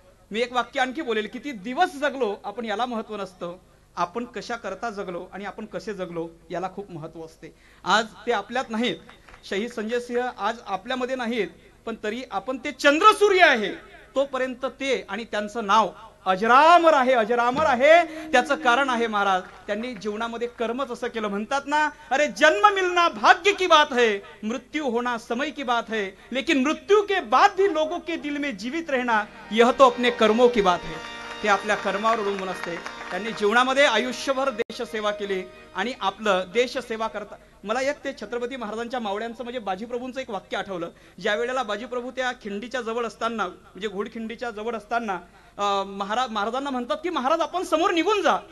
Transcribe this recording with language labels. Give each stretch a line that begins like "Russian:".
Marathi: मी एक वाक्य आणखी बोलेल, किती दिवस जगलो आपण याला महत्व नसतं, आपण कशा करता जगलो आणि आपण कसे जगलो याला खूप महत्व असते। आज ते आपल्यात नाहीत, शहीद संजय सिंह आज आपल्यामध्ये नाहीत, पण तरी आपण ते चंद्र सूर्य आहे तोपर्यंत ते आणि त्यांचं नाव अजरामर आहे, अजरामर आहे। त्याचं कारण आहे महाराज, त्यांनी जीवनामध्ये कर्मच असं केलं। म्हणतात ना,
Hindi: अरे जन्म मिलना भाग्य की बात है, मृत्यु होना समय की बात है, लेकिन मृत्यु के बाद भी लोगों के दिल में जीवित रहना यह तो अपने कर्मों की बात है।
Marathi: ते आपल्या कर्मावर अवलंबून असते। त्यांनी जीवनामध्ये आयुष्यभर देश सेवा केली आणि आपलं देश सेवा करता मला एक ते छत्रपती महाराजांच्या मावळ्यांचं म्हणजे बाजीप्रभूंचं एक वाक्य आठवलं। ज्या वेळेला बाजीप्रभू त्या खिंडीच्या जवळ असताना, म्हणजे घोडखिंडीच्या जवळ असताना महाराजांना म्हणतात की महाराज आपण समोर निघून जा।